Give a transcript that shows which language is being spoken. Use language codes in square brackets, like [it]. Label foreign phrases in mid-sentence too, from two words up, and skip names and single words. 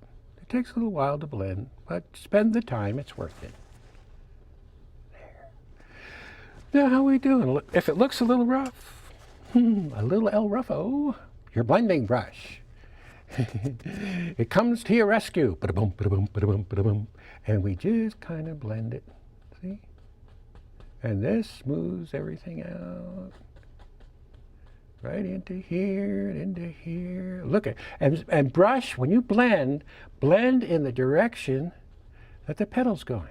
[en] It takes a little while to blend, but spend the time, it's worth it. There. Now, how are we doing? If it looks a little rough, a little El Ruffo, your blending brush. It comes to your rescue. Ba-da-boom, ba-da-boom, ba-da-boom, ba-da-boom. And we just kind of blend it. See? And this smooths everything out. Right into here, into here. Look at, and brush, when you blend in the direction that the petal's going.